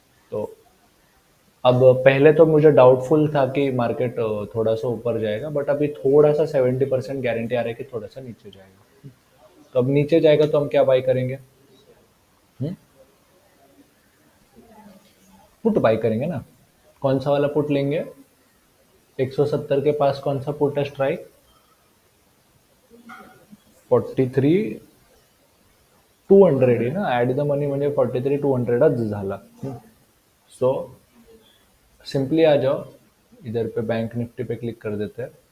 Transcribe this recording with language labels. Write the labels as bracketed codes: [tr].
[hi] तो अब पहले तो मुझे डाउटफुल था कि मार्केट थोड़ा सा ऊपर जाएगा, बट अभी थोड़ा सा 70% गारंटी आ रहा है कि थोड़ा सा नीचे जाएगा। तो अब नीचे जाएगा तो हम क्या बाई करेंगे? पुट बाई करेंगे ना। कौन सा वाला पुट लेंगे? 170 के पास कौन सा पुट है स्ट्राइक? [mr] 43 200 आहे ना, ऍट द मनी म्हणजे 43 200च झाला। [hi] सो सिंपली आ जाओ, इधर पे बैंक निफ्टी पे क्लिक कर देते हैं।